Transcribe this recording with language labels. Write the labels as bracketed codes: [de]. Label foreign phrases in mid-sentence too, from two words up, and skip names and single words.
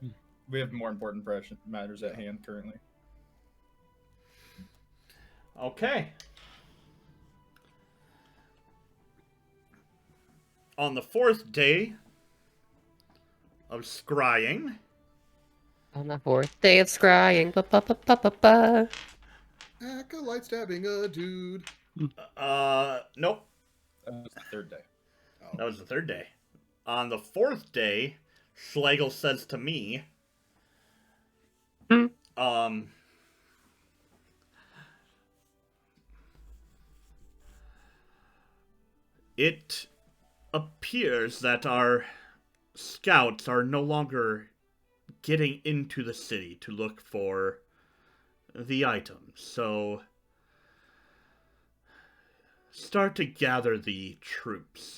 [en] We have more important matters at hand currently. Okay. On the 4th day of scrying. On the 4th day of scrying. Ba-ba-ba-ba-ba. Acolyte stabbing a dude. Nope. That was the 3rd day. Oh. That was the 3rd day. On the 4th day, Schlegel says to me, it appears that our scouts are no longer getting into the city to look for the items, so start to gather the troops.